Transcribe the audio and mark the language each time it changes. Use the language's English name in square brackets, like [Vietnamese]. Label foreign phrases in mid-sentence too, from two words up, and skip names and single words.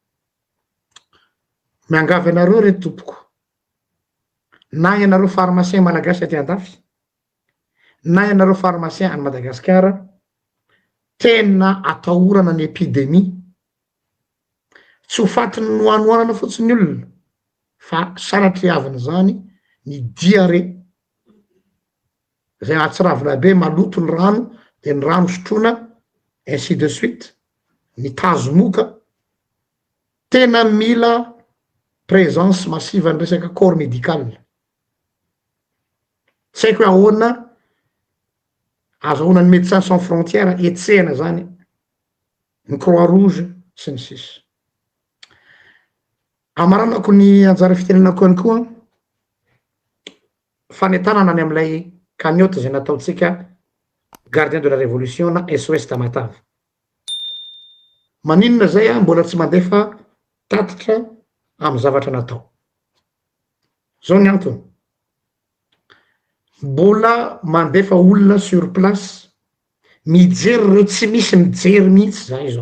[Malagasy] Miangavy anareo re tompoko, na ianareo pharmacien malagasy aty andafy na ianareo pharmacien any Madagasikara, tena atahorana ny epidemie. Tsy ho fatiny noanoanana fotsiny olona fa sanatry aviny zany ny diarrhée zay atsiravina be maloto ny rano de ny rano sotroina [French] ainsi de suite, [Malagasy] ny tazo moka. Tena mila [French] présence massive [Malagasy] ny resaka [French] corps médical. [Malagasy] Tsy haiko hoe ahoana azahoana ny Médecins Sans Frontières etsena zany ny Croix Rouge sy ny sisa. Amaranako ny anjara fitenenako any koa fanentanana any amin'ilay cagnotte zay nataotsika [French] gardien de la révolution [Malagasy] na SOS Tamatave. Maninona zay mbola tsy mandefa tatitra amy zavatra natao. Zao ny antony, mbola mandefa olona [French] sur place [Malagasy] mijery reo tsy misy mijery mihitsy zay zao.